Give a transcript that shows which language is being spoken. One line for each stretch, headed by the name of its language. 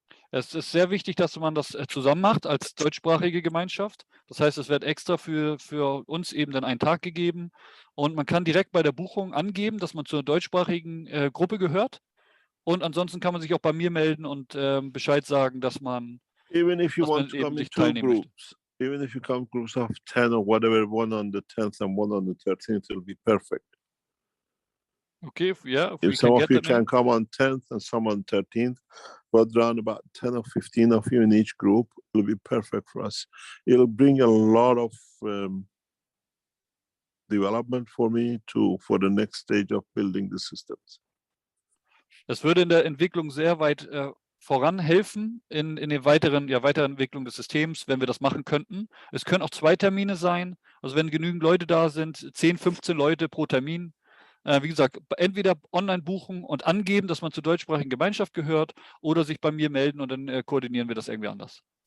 German: es ist sehr wichtig, dass man das zusammen macht als deutschsprachige Gemeinschaft. Das heißt, es wird extra für uns eben dann einen Tag gegeben, und man kann direkt bei der Buchung angeben, dass man zur deutschsprachigen Gruppe gehört, und ansonsten kann man sich auch bei mir melden und Bescheid sagen, dass man,
English: Even if you want to come in two groups, even if you come groups of 10 or whatever, one on the 10th and one on the 13th, it'll be perfect. Okay, yeah. If some of you can come on 10th and some on 13th, but around about 10 or 15 of you in each group, it'll be perfect for us. It'll bring a lot of development for me for the next stage of building the systems.
German: Das würde in der Entwicklung sehr weit voranhelfen, in der weiteren Entwicklung des Systems, wenn wir das machen könnten. Es können auch 2 Termine sein, also wenn genügend Leute da sind, 10, 15 Leute pro Termin. Wie gesagt, entweder online buchen und angeben, dass man zur deutschsprachigen Gemeinschaft gehört, oder sich bei mir melden, und dann koordinieren wir das irgendwie anders.